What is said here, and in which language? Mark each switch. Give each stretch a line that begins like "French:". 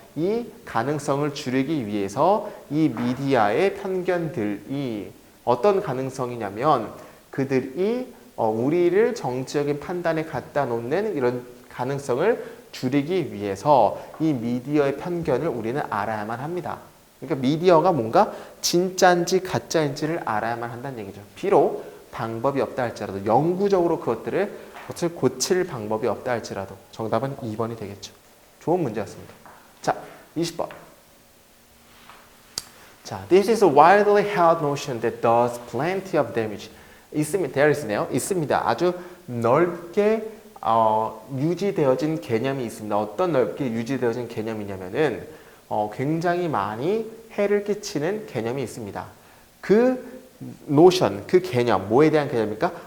Korean: 이 가능성을 줄이기 위해서 이 미디어의 편견들이 어떤 가능성이냐면 그들이 우리를 정치적인 판단에 갖다 놓는 이런 가능성을 줄이기 위해서 이 미디어의 편견을 우리는 알아야만 합니다. 그러니까 미디어가 뭔가 진짜인지 가짜인지를 알아야만 한다는 얘기죠. 비록 방법이 없다 할지라도 영구적으로 그것을 고칠 방법이 없다 할지라도 정답은 2번이 되겠죠. 좋은 문제였습니다. 자, 20번.
English: 자, this is a widely held notion that does plenty of damage.
Korean: 있습니다. 아주 넓게 유지되어진 개념이 있습니다. 어떤 넓게 유지되어진 개념이냐면은 굉장히 많이 해를 끼치는 개념이 있습니다. 그 노션, 그 개념, 뭐에 대한 개념입니까?